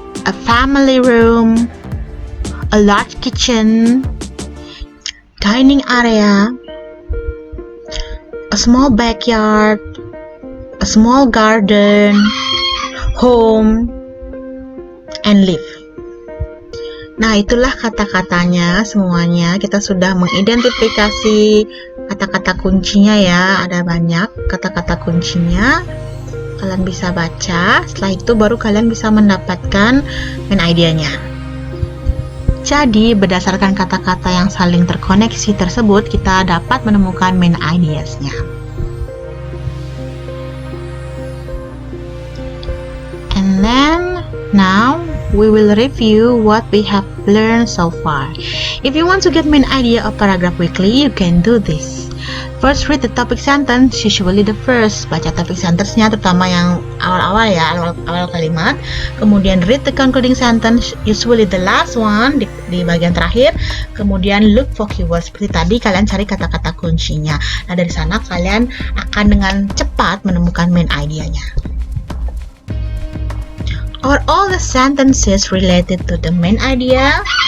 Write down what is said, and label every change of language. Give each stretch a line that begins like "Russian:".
English: a family room, a large kitchen, dining area, a small backyard, a small garden, home, and live.
Indonesian: Nah, itulah kata-katanya semuanya. Kita sudah mengidentifikasi kata-kata kuncinya ya. Ada banyak kata-kata kuncinya. Kalian bisa baca. Setelah itu baru kalian bisa mendapatkan main idea-nya. Jadi, berdasarkan kata-kata yang saling terkoneksi tersebut, kita dapat menemukan main ideas-nya.
English: And then, now, we will review what we have learned so far. If you want to get main idea of paragraph weekly, you can do this. First, read the topic sentence, usually the first.
Indonesian: Baca topic sentence-nya, terutama yang awal-awal ya, awal kalimat.
English: Kemudian read the concluding sentence, usually the last one,
Indonesian: di bagian terakhir. Kemudian
English: look for keywords,
Indonesian: seperti tadi kalian cari kata-kata kuncinya. Nah, dari sana kalian akan dengan cepat menemukan main idea-nya.
English: Are all the sentences related to the main idea?